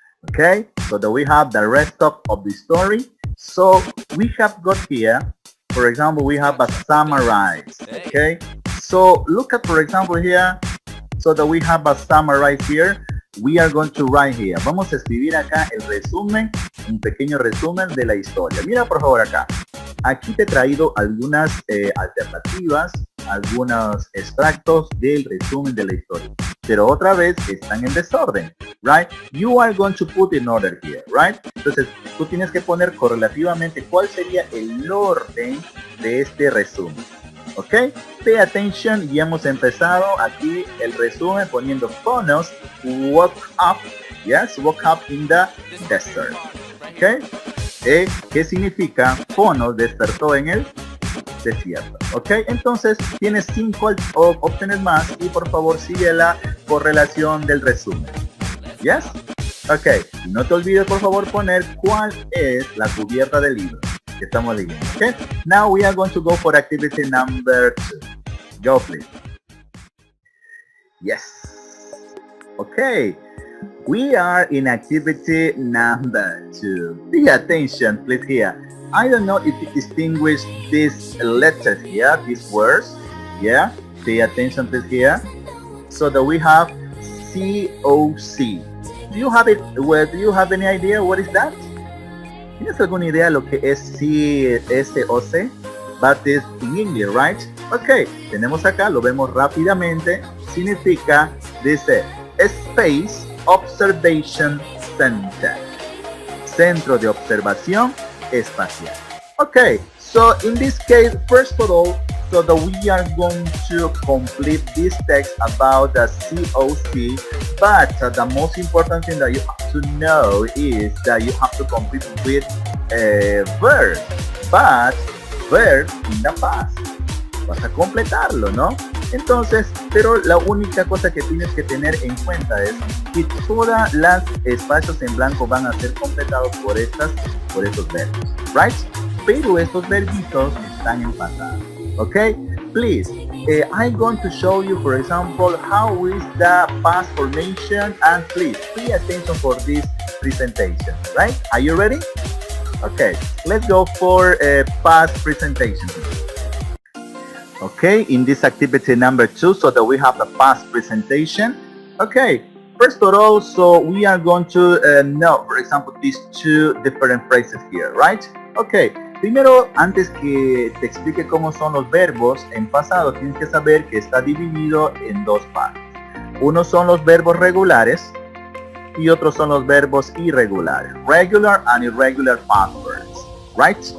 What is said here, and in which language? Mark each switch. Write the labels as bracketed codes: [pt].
[en] Okay, so that we have the rest of the story. So we have got here, for example, we have a summarize. Okay, so look at, for example, here, so that we have a summarize here. We are going to write here. [es] Vamos a escribir acá el resumen, un pequeño resumen de la historia. Mira por favor acá. Aquí te he traído algunas alternativas, algunos extractos del resumen de la historia. Pero otra vez están en desorden, right? [en] You are going to put in order here, right? [es] Entonces tú tienes que poner correlativamente cuál sería el orden de este resumen. [en] Ok, pay attention [es] y hemos empezado aquí el resumen poniendo [en] Phonos woke up, yes, woke up in the desert. [es] Ok, ¿qué significa? Phonos despertó en el desierto. Ok, entonces tienes 5 opciones más y por favor sigue la correlación del resumen. Yes, ok, no te olvides por favor poner cuál es la cubierta del libro que estamos leyendo. [en] Okay, now we are going to go for activity number 2. Go please. Yes. Okay, we are in activity number 2. Pay attention please here. I don't know if you distinguish these letters here, these words. Yeah, pay attention please here. So that we have COC. Do you have it? Well, do you have any idea what is that? [es] ¿Tienes alguna idea de lo que es CSOC? [en] But it's in English, right? [es] Ok, tenemos acá, lo vemos rápidamente. Significa, dice, [en] Space Observation Center. [es] Centro de observación espacial. [en] Okay, so in this case, first of all, so that we are going to complete this text about the COC, but the most important thing that you have to know is that you have to complete with verb, but verb in the past. [es] Vas a completarlo, ¿no? Entonces, pero la única cosa que tienes que tener en cuenta es que todas las espacios en blanco van a ser completados por estos verbos, right? Pero estos verbitos están en pasado, okay? [en] Please, I'm going to show you, for example, how is the past formation, and please pay attention for this presentation, right? Are you ready? Okay, let's go for past presentation. Okay, in this activity number 2, so that we have a past presentation. Okay, first of all, so we are going to know, for example, these two different phrases here, right? [es] Okay, primero, antes que te explique cómo son los verbos en pasado, tienes que saber que está dividido en dos partes. Unos son los verbos regulares y otros son los verbos irregulares. [en] Regular and irregular past verbs, right?